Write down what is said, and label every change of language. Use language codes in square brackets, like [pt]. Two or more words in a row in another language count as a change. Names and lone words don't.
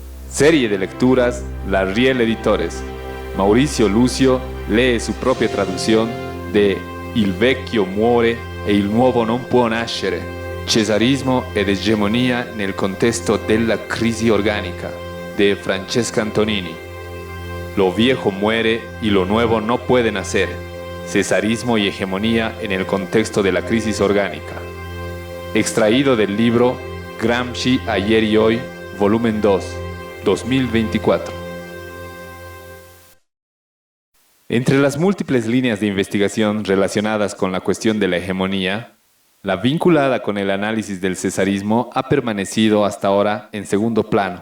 [es] Serie de lecturas La Riel Editores. Mauricio Lucio lee su [it] propria traduzione [es] de Il vecchio muore e il nuovo non può nascere. [it] Cesarismo ed egemonia nel contesto della crisi organica, de Francesca Antonini. [es] Lo viejo muere y lo nuevo no puede nacer. Cesarismo y hegemonía en el contexto de la crisis orgánica. Extraído del libro Gramsci ayer y hoy, volumen 2, 2024. Entre las múltiples líneas de investigación relacionadas con la cuestión de la hegemonía, la vinculada con el análisis del cesarismo ha permanecido hasta ahora en segundo plano.